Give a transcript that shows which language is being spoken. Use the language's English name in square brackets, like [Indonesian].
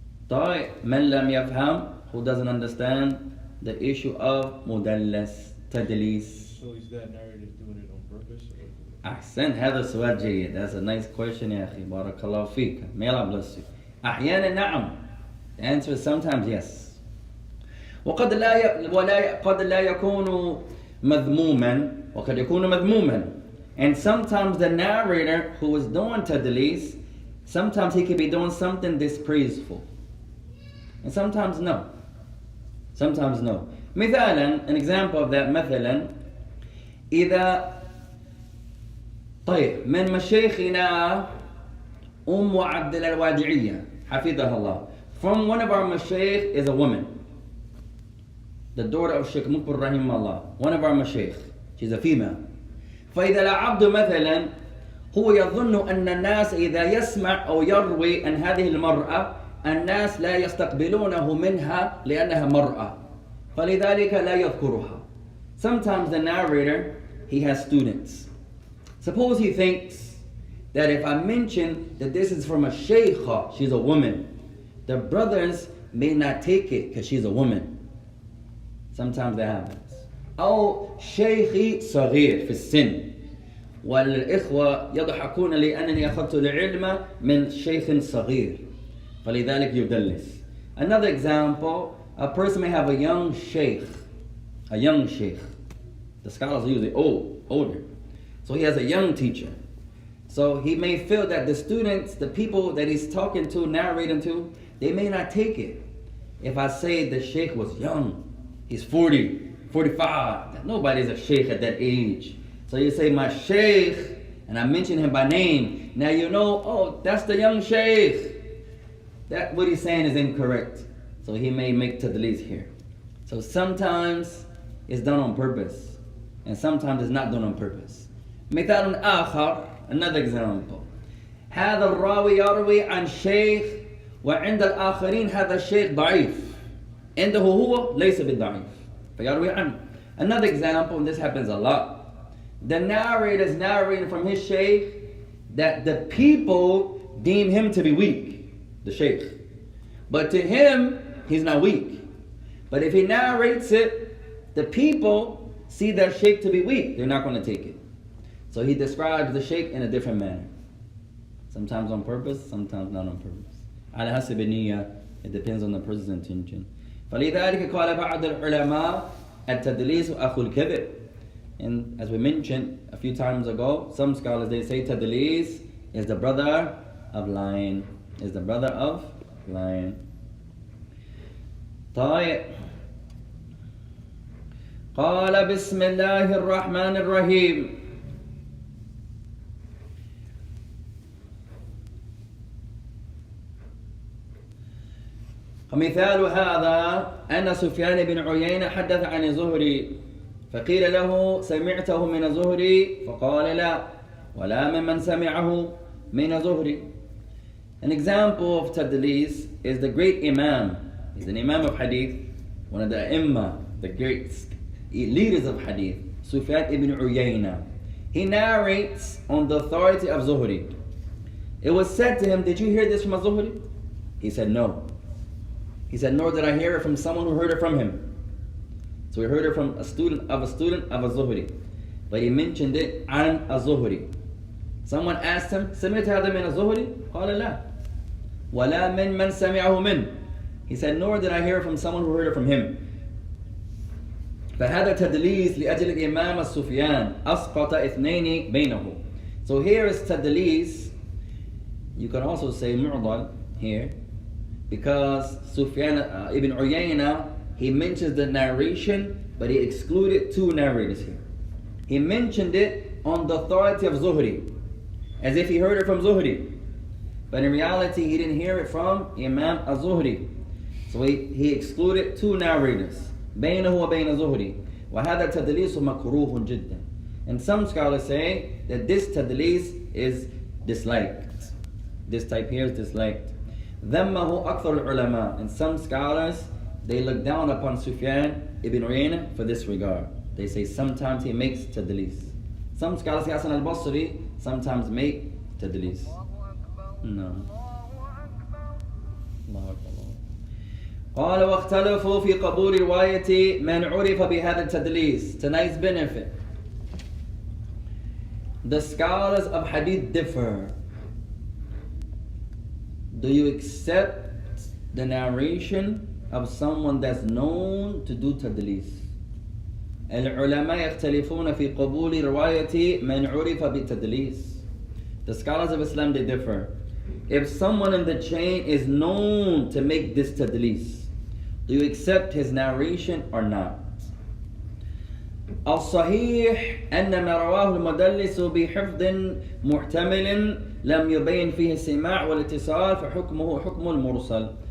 [Arabic] طيب من لم يفهم, [English] who doesn't understand the issue of mudallas, tadlis. So is that narrative doing it on purpose? [Arabic] أحسن, هذا سؤال جيد. [English] That's a nice question [Arabic] يا أخي. بارك الله فيك. [English] May Allah bless you. [Arabic] أحيانا نعم. [English] The answer is sometimes yes. [Arabic] وقد لا يكون مذموما وقد يكون مذموما. [English] And sometimes the narrator who is doing tadlis, sometimes he could be doing something dispraiseful. And sometimes no. Sometimes no. [Arabic] مثالا, [English] an example of that, [Arabic] مثلا إذا طيب من مشايخنا عبد الوادعية حفظها الله. [English] From one of our mashaykh is a woman, the daughter of Sheikh Muqbil rahimahullah, one of our mashaykh. She's a female. [Arabic] فإذا العبد مثلا هو يظن أن الناس إذا يسمع أو يروي عن هذه المرأة الناس لا يستقبلونه منها لأنها مرأة فلذلك لا يذكرها. [English] Sometimes the narrator, he has students. Suppose he thinks that if I mention that this is from a shaykha, she's a woman, the brothers may not take it because she's a woman. Sometimes that happens. [Arabic] أو شيخي صغير في السن والإخوة يضحكون لأنني أخذت العلم من شيخ صغير فلذلك يدلس. [English] Another example, a person may have a young sheikh. The scholars are usually older. So he has a young teacher. So he may feel that the students, the people that he's talking to, narrating to, they may not take it. If I say the sheikh was young, he's 40, 45, nobody's a sheikh at that age. So you say my sheikh, and I mention him by name. Now you know, oh, that's the young sheikh. That what he's saying is incorrect. So he may make tadlis here. So sometimes it's done on purpose, and sometimes it's not done on purpose. [Arabic] مثال آخر, [English] another example. [Arabic] هذا الراوي يروي عن شيخ وعند الآخرين هذا الشيخ ضعيف. عنده هو ليس بالضعيف. فيروي عنه. [English] Another example, and this happens a lot. The narrator is narrating from his sheikh that the people deem him to be weak, the sheikh. But to him, he's not weak. But if he narrates it, the people see that sheikh to be weak. They're not going to take it. So he describes the sheikh in a different manner. Sometimes on purpose, sometimes not on purpose. [Arabic] على حسب النية, [English] it depends on the person's intention. [Arabic] فلذلك قال بعض العلماء التدليس أخو الكذب. [English] And as we mentioned a few times ago, some scholars they say tadlis is the brother of lying. Is the brother of lying. [Arabic] طيب. قال بسم الله الرحمن الرحيم. ومثال هذا أن سفيان بن عيينة حدث عن الزهري فقيل له سمعته من الزهري فقال لا ولا ممن سمعه من الزهري. [English] An example of tadlis is the great Imam. He's an Imam of Hadith, one of the Imam, the great leaders of Hadith, Sufyan ibn Uyayna. He narrates on the authority of Zuhri. It was said to him, did you hear this from a Zuhri? He said, no. He said, nor did I hear it from someone who heard it from him. So he heard it from a student of a Zuhri. But he mentioned it an a Zuhri. Someone asked him, [Arabic] سمعت هذا من الزهري؟ قال لا. ولا من سمعه من. [English] He said, nor did I hear it from someone who heard it from him. [Arabic] فهذا تدليس لأجل الإمام السفيان أسقط اثنين بينه. [English] So here is tadlis. You can also say mu'dal here, because Sufyan ibn Uyayna, he mentions the narration, but he excluded two narrators here. He mentioned it on the authority of Zuhri, as if he heard it from Zuhri. But in reality, he didn't hear it from Imam al-Zuhri. So he excluded two narrators. [Arabic] بينه وبين زهري. وهذا تدليس مكروه جدا. [English] And some scholars say that this tadlis is disliked. This type here is disliked. [Arabic] ذمه أكثر العلماء. [English] And some scholars, they look down upon Sufyan ibn Uyayna for this regard. They say sometimes he makes tadlis. Some scholars, Hasan al-Basri, sometimes make tadlis. No. [Arabic] الله أكبر. قال واختلفوا في قبول رواية من عرف بهذا التدليس. [English] Tonight's benefit. The scholars of hadith differ. Do you accept the narration of someone that's known to do tadlis? [Arabic] العلماء يختلفون في قبول رواية من عرف بالتدليس. [English] The scholars of Islam, they differ. If someone in the chain is known to make this tadlis, do you accept his narration or not? [Arabic] الصحيح أن ما رواه المدلس بحفظ محتمل لم يبين فيه السماع والاتصال فحكمه حكم المرسل.